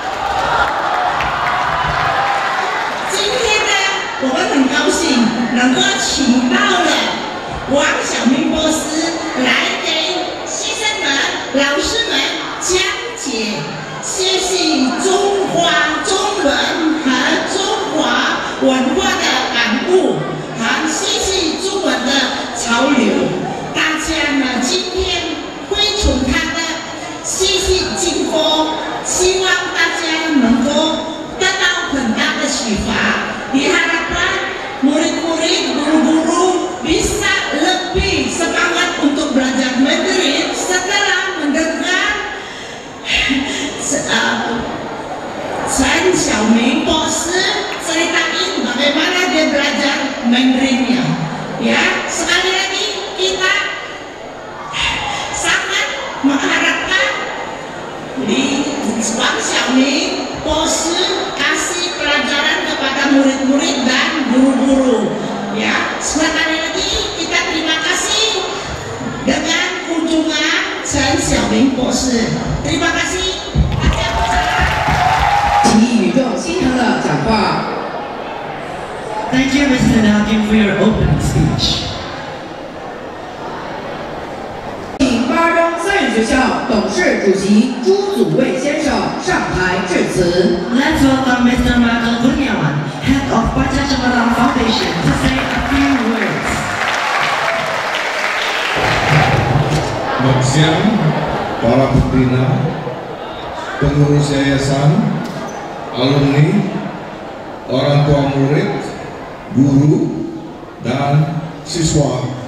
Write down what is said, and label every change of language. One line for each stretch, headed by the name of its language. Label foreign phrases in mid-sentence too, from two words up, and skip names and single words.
Chinese: 今天呢，我们很高兴能够请到了王晓明博士来给学生们、老师们讲解学习中华中文和中华文化的感悟。学习中文的潮流，大家呢今天会从他的学习经过，希望大家能够得到很大的启发。
Indonesian: Diharapkan murid-murid, guru-guru bisa lebih semangat untuk belajar Mandarin setelah mendengar Chen Xiaoming博士 ceritain bagaimana dia belajar Mandarinnya. Ya, sekali lagi kita sangat mengharapkan di Wang Xiaoming博士 kasih pelajaran kepada murid-murid dan guru-guru. Ya, sekali lagi kita terima kasih dengan kunjungan Chen Xiaoming博士. Terima kasih.
Chinese: 请语重心长的讲话。
English: Thank you, Mr. Nagin, for your opening speech.
Chinese: 请八中三语学校董事主席朱祖卫先生上台致辞。
English: Let's welcome Mr. Michael Kurniawan, head of Panca Cemerlang Foundation, to say a few words.
Indonesian: Selamat siang, para pembina, pengurus yayasan, alumni, orang tua murid, guru, dan siswa.